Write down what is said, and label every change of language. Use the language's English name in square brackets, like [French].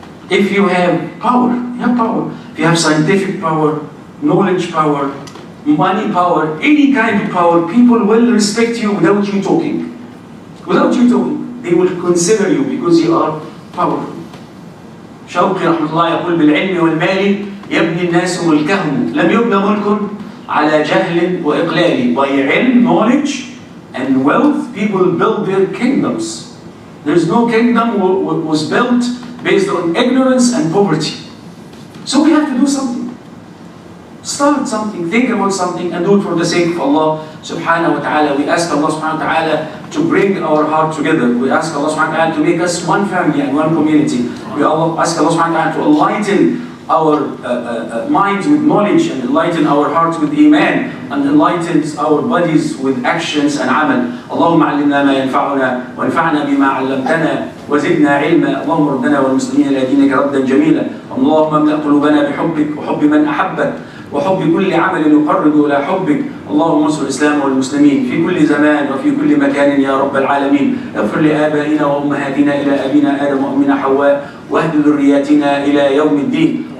[English] If you have power, you have power. If you have scientific power, knowledge power, money power, any kind of power, people will respect you without you talking. Without you talking, they will consider you because you are powerful. [Arabic] شوقي رحمة الله يقول بالعلم والمال يبني الناس ملكهم لم يبنى ملك على جهل وإقلال. [English] By علم, knowledge and wealth, people build their kingdoms. There's no kingdom was built based on ignorance and poverty. So we have to do something. Start something, think about something, and do it for the sake of Allah subhanahu wa ta'ala. We ask Allah subhanahu wa ta'ala to bring our heart together. We ask Allah subhanahu wa ta'ala to make us one family and one community. We ask Allah subhanahu wa ta'ala to enlighten our minds with knowledge, and enlighten our hearts with iman, and enlighten our bodies with actions and amal. [Arabic] اللهم علمنا ما ينفعنا وانفعنا بما علمتنا وزدنا علما. اللهم ردنا والمسلمين إلى دينك ردا جميلا. اللهم املأ قلوبنا بحبك وحب من أحبك وحب كل عمل يقرب إلى حبك. اللهم انصر الإسلام والمسلمين في كل زمان وفي كل مكان يا رب العالمين. اغفر لآبائنا وأمهاتنا إلى أبينا آدم وأمنا حواء، واهد ذرياتنا إلى يوم الدين.